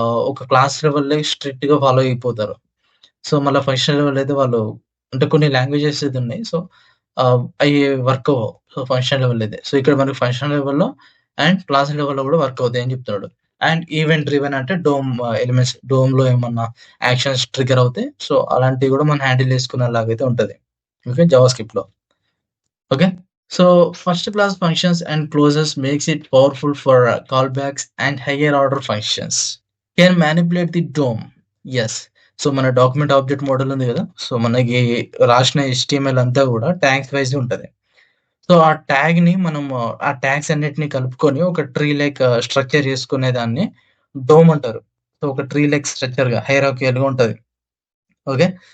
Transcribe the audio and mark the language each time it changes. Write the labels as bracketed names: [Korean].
[Telugu] ఒక క్లాస్ లెవెల్‌లో స్ట్రిక్ట్‌గా ఫాలో అయిపోతారు. సో, మళ్ళా ఫంక్షనల్ లెవెల్ అయితే వాళ్ళు అంటే కొన్ని లాంగ్వేజెస్ అయితే ఉన్నాయి. సో, అయి వర్క్ అవ్వవు. సో, ఫంక్షన్ లెవెల్ అయితే. సో, ఇక్కడ మనకి ఫంక్షన్ లెవెల్‌లో అండ్ క్లాస్ లెవెల్‌లో గూడా వర్క్ అవుతాయని చెప్తున్నాడు. అండ్ ఈవెంట్ డ్రివెన్ అంటే ఎలిమెంట్స్ డోమ్‌లో ఏమన్నా యాక్షన్స్ ట్రిగ్గర్ అవుతే సో, అలాంటివి గూడా మనం హ్యాండిల్ చేసుకునేలాగైతే ఉంటది. Okay. జావాస్క్రిప్ట్‌లో. Okay. [English] So first class functions and clauses makes it powerful for callbacks and higher order functions. Can manipulate the DOM. Yes. [Telugu] So మన document object model ఉంది గదా! So మనకి రాసిన HTML అంతా గూడా ట్యాగ్స్ వైస్ ఉంటది. So ఆ ట్యాగ్‌ని మనము ఆ ట్యాగ్స్ అన్నిటిని కలుపుకొని ఒక ట్రీ లైక్ స్ట్రక్చర్ చేసుకునేదాన్ని డోమ్ అంటారు. సో ఒక ట్రీ లైక్ స్ట్రక్చర్‌గా హైరార్కియల్‌గా ఉంటది. ఓకే.